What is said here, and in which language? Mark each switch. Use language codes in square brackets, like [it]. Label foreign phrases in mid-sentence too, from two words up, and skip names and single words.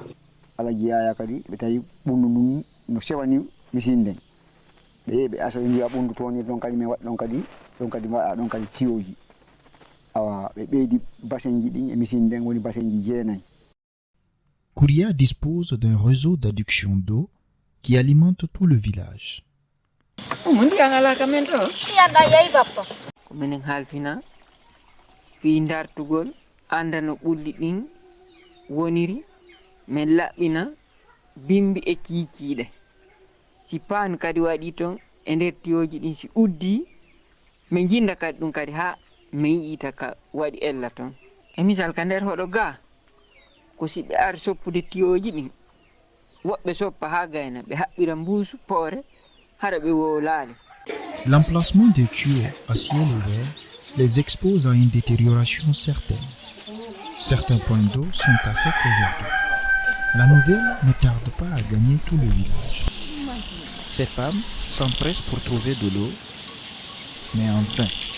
[ff] alaji yaya kadi ɓe tawi ɓundu ndun no sewani misine nden ɓe yehi ɓe aso ɓe mbiya ɓundu toonir ɗon kadi min waɗa ɗon kadi mbaɗa ɗon kadi tiyoji awa ɓe ɓeydi bassin ji ɗin e misine nden woni bassin ji 9. [fr] Kouria dispose d'un réseau d'adduction d'eau qui alimente tout le village. [ff] Ko minen halfina fi dartugol anda no ɓulli ɗin woniri min laɓɓina bimbi e kiikiiɗe si paan kadi waɗi toon e nder tiyoji ɗin si uddi min jinda kadi ɗum kadi ha min yiita ka waɗi ella toon e misal ka nder hoɗo ga ko si ɓe ari soppude tiyoji ɗin woɓɓe soppa ha gayna ɓe haɓɓira mbuusu poore hara ɓe wo laali. [fr] L'emplacement des tuyaux à ciel ouvert les expose à une détérioration certaine. Certains points d'eau sont à sec aujourd'hui. La nouvelle ne tarde pas à gagner tout le village. Ces femmes s'empressent pour trouver de l'eau, mais en vain.